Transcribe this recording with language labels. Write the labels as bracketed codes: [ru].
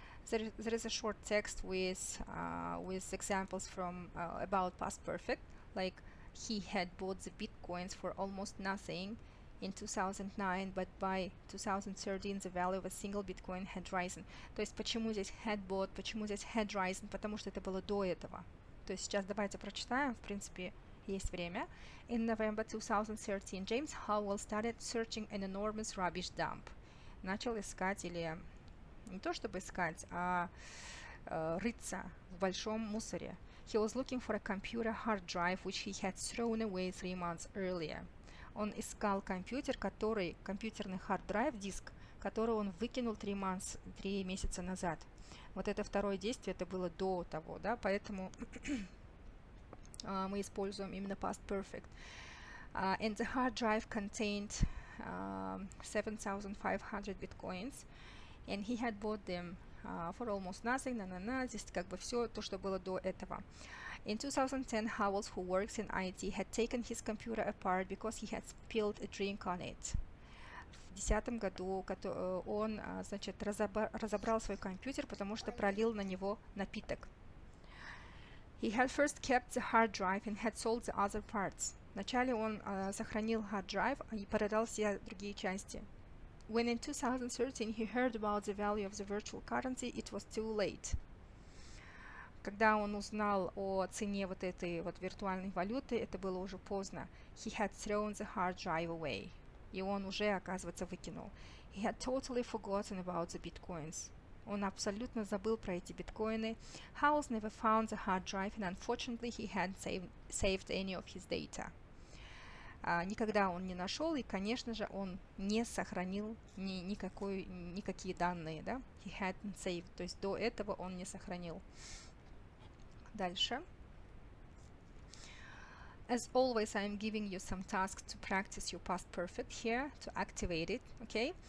[en] There is a short text with examples from about past perfect, like he had bought the bitcoins for almost nothing in 2009, but by 2013 the value of a single bitcoin had risen. [ru] То есть почему здесь [en] had bought, [ru] почему здесь [en] had risen, [ru] потому что это было до этого. То есть сейчас давайте прочитаем, в принципе, есть время. [en] In November 2013, James Howell started searching an enormous rubbish dump. [ru] Начал искать, или не то чтобы искать, а рыться в большом мусоре. [en] He was looking for a computer hard drive which he had thrown away 3 months earlier. [ru] Он искал компьютерный hard-drive, диск, который он выкинул 3 месяца назад. Вот это второе действие, это было до того, да, поэтому мы используем именно past perfect. [en] And the hard drive contained 7,500 bitcoins, and he had bought them for almost nothing. [ru] Здесь как бы все то, что было до этого. [en] In 2010, Howells, who works in IT, had taken his computer apart because he had spilled a drink on it. [ru] В 2010 году он, значит, разобрал свой компьютер, потому что пролил на него напиток. [en] He had first kept the hard drive and had sold the other parts. [ru] Вначале он сохранил hard drive и продал все другие части. [en] When in 2013 he heard about the value of the virtual currency, it was too late. [ru] Когда он узнал о цене вот этой вот виртуальной валюты, это было уже поздно. [en] He had thrown the hard drive away. [ru] И он уже, оказывается, выкинул. [en] He had totally forgotten about the bitcoins. [ru] Он абсолютно забыл про эти биткоины. [en] Howells never found the hard drive, and unfortunately he hadn't saved any of his data. [ru] Никогда он не нашел, и, конечно же, он не сохранил никакие данные, да? [en] He hadn't saved, [ru] то есть до этого он не сохранил. Дальше. [en] As always, I'm giving you some tasks to practice your past perfect here, to activate it, okay?